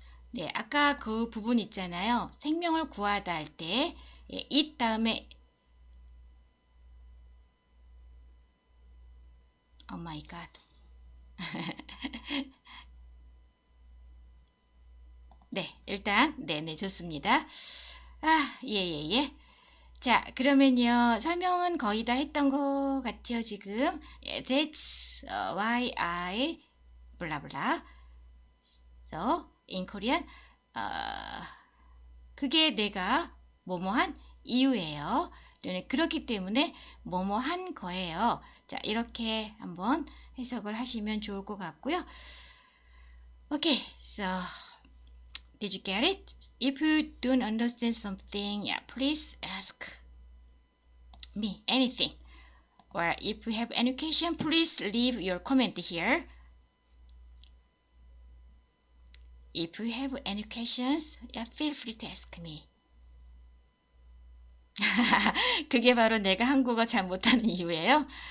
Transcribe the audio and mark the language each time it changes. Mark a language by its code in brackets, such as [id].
[ko] 네, 아까 그 부분 있잖아요. 생명을 구하다 할 때 it 다음에 [en] oh my god. [ko] 네, 일단 네, 좋습니다. 예. 자, 그러면요. 설명은 거의 다 했던 것 같죠, 지금? [en] That's why I 블라블라. So, in Korean, [ko] 그게 내가 뭐뭐한 이유예요. 그렇기 때문에 뭐뭐한 거예요. 자, 이렇게 한번 해석을 하시면 좋을 것 같고요. [en] Okay, so did you get it? If you don't understand something, yeah, please ask me anything. Or if you have any question, please leave your comment here. If you have any questions, yeah, feel free to ask me. [ko] 그게 바로 내가 한국어 잘 못하는 이유예요?